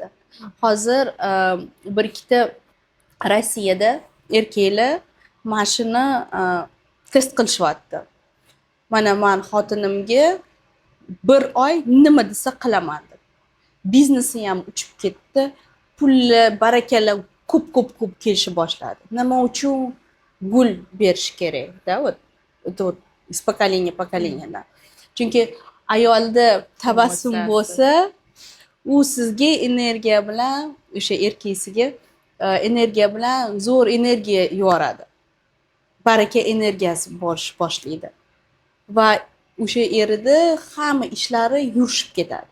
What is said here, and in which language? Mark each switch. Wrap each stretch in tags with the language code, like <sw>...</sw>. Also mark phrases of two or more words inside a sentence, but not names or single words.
<uz>Hozir bir ikkita Rossiyada erkaklar mana shuni test qilishyapti. Mana men xotinimga bir oy nima desa qilaman deb. Biznesi ham uchib ketdi. Pullar, barakalar ko'p kelishib boshladi. Nima uchun? Gul berish kerak-da,</uz> <ru>вот из поколения поколенияdan.</ru> <uz>Chunki ayolda tabassum bo'lsa, u sizga energiya bilan, o'sha erkakisiga energiya bilan zo'r energiya yuboradi. Baraka energiyasi boshlaydi. Va o'sha erida hamma ishlari yurishib ketadi.</uz>